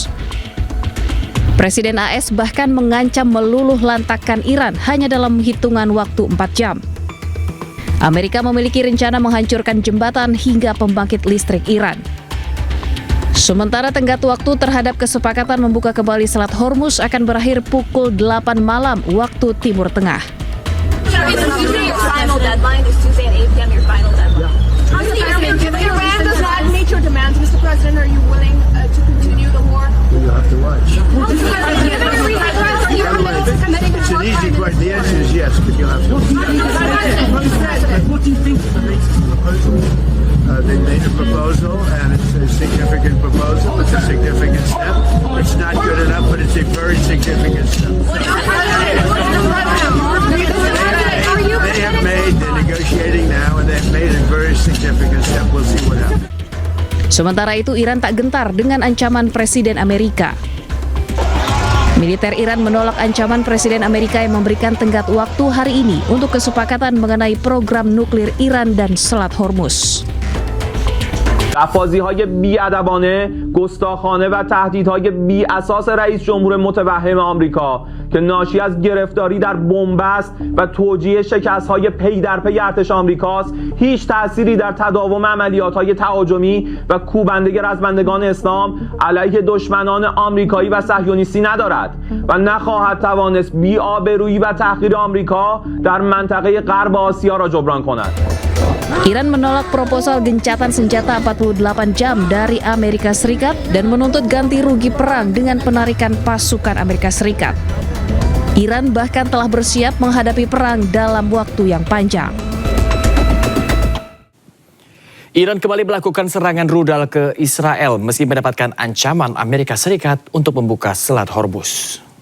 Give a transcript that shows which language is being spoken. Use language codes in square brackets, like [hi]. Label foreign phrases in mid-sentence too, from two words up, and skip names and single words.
[id] Presiden AS bahkan mengancam meluluh lantakkan Iran hanya dalam hitungan waktu 4 jam. Amerika memiliki rencana menghancurkan jembatan hingga pembangkit listrik Iran. Sementara tenggat waktu terhadap kesepakatan membuka kembali Selat Hormuz akan berakhir pukul 8 malam waktu Timur Tengah. [en] Final deadline is Tuesday at 8 p.m. Your final deadline. If Iran does not meet your demands, Mr. President, are you willing to continue the war? You'll have to watch. It's an easy question. The answer is yes, but you'll have to watch. What do you think of the latest proposal? They made a proposal, and it's a significant proposal. It's a significant step. It's not good enough, but it's a very significant step. They have made, they're negotiating now, and they've made a very significant step. We'll see what happens. [id] Sementara itu, Iran tak gentar dengan ancaman Presiden Amerika. Militer Iran menolak ancaman Presiden Amerika yang memberikan tenggat waktu hari ini untuk kesepakatan mengenai program nuklir Iran dan Selat Hormuz. [fa] افاضی‌های بی‌ادبانه، گستاخانه و تهدیدهای بی‌اساس رئیس جمهور متوهم آمریکا که ناشی از گرفتاری در بنبست و توجیه شکست‌های پی در پی ارتش آمریکاست، هیچ تأثیری در تداوم عملیات‌های تهاجمی و کوبنده رزمندگان اسلام علیه دشمنان آمریکایی و صهیونیستی ندارد و نخواهد توانست بی‌آبرویی و تحقیر آمریکا در منطقه غرب آسیا را جبران کند. [id] Iran menolak proposal gencatan senjata 48 jam dari Amerika Serikat dan menuntut ganti rugi perang dengan penarikan pasukan Amerika Serikat. Iran bahkan telah bersiap menghadapi perang dalam waktu yang panjang. Iran kembali melakukan serangan rudal ke Israel meski mendapatkan ancaman Amerika Serikat untuk membuka Selat Hormuz.